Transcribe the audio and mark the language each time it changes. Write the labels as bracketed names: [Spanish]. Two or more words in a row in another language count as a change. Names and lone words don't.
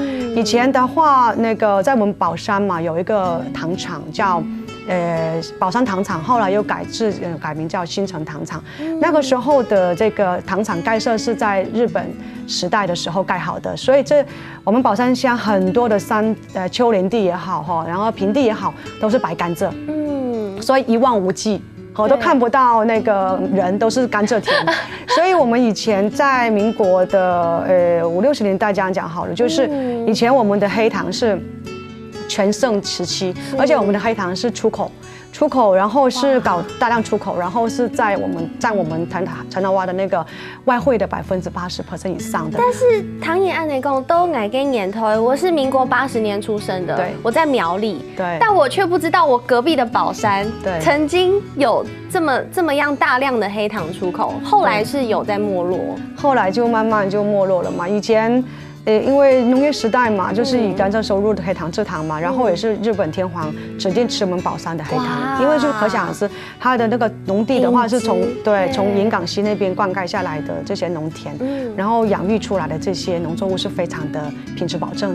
[Chinese] 以前的話，那個在我們寶山嘛，有一個糖廠叫寶山糖廠，後來又改名叫新城糖廠。那個時候的這個糖廠蓋設是在日本時代的時候蓋好的，所以我們寶山鄉很多的丘陵地也好哈，然後平地也好，都是白甘蔗，所以一望無際。我都看不到那個人，都是甘蔗田，所以我們以前在民國的50、60年代這樣講好了，就是以前我們的黑糖是全盛時期，而且我們的黑糖是出口，然後是搞大量出口，然後是占我們陳老蛙的那個外匯的80% 以上的。但是唐彥安內公都來跟年頭，我是民國80年出生的，對，我在苗栗，對，但我卻不知道我隔壁的寶山，對，曾經有這麼樣大量的黑糖出口，後來是有在沒落，後來就慢慢就沒落了嘛。以前因為農業時代嘛，就是以甘蔗收入的黑糖製糖嘛，然後也是日本天皇指定吃我們寶山的黑糖，因為就可想而知，它的那個農地的話是從鹽港溪那邊灌溉下來的這些農田，然後養育出來的這些農作物是非常的品質保證的。